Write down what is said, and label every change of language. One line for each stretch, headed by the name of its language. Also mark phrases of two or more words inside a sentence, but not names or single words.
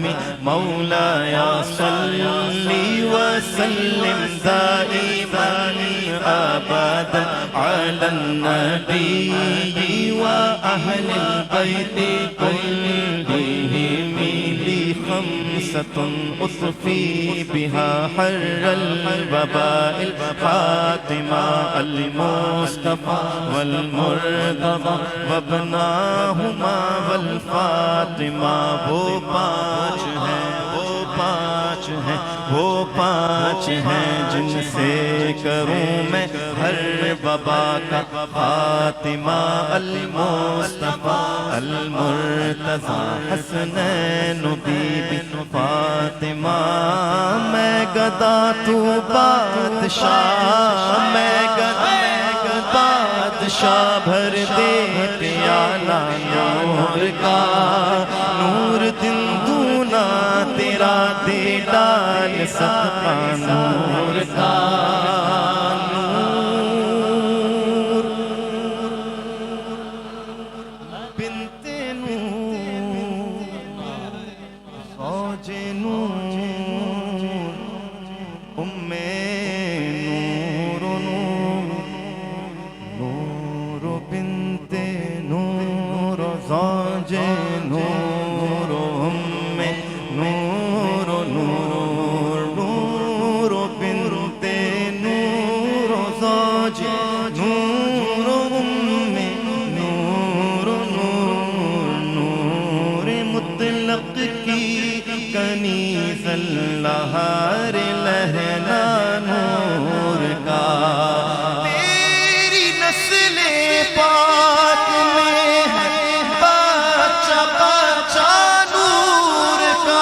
Arabic: مولاي صل وسلم دائما أبدا على النبي وأهل البيت كلهم. لي خمسة أطفي بها حر الوباء. الفاطمة المصطفى والمرتضى وابناهما والفاطمة.
Urdu: وہ پانچ ہیں وہ پانچ ہیں جن سے کروں میں ہر وبا کا. فاطمہ المصطفیٰ المرتضیٰ حسنین بی بی فاطمہ. میں گدا تو بادشاہ میں گدا بادشاہ بھر دے پیالہ نور کا. نور دن دونا تیرا دے ڈال صدقہ نور کا.
Arabic: نور بنت نور زوج نور ام نور. نور بنت نور زوج نور ام نور. نور نور بنت نور زوج نور ام نور.
Urdu: نور نور مطلق کی کنیز اللہر لہنا نور کا. تیری نسل پاک میں ہے بچہ بچہ نور کا.